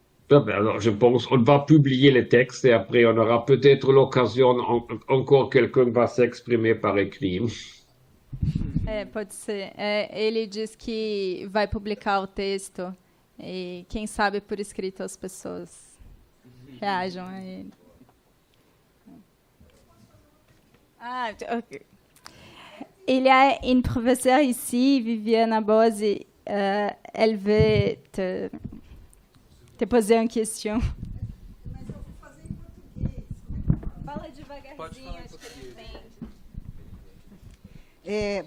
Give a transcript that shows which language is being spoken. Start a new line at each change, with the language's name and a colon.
French: Alors, je pense qu'on va publier les textes et après on aura peut-être l'occasion, encore quelqu'un va s'exprimer par écrit.
Portuguese: Pode ser. Ele diz que vai publicar o texto e quem sabe por escrito as pessoas reajam a ele. Ok.
French: Il y a une professeure ici, Viviana Bose, elle veut te poser une question.
Portuguese: Mas eu vou fazer em português. Fala devagarzinho, acho que ele entende.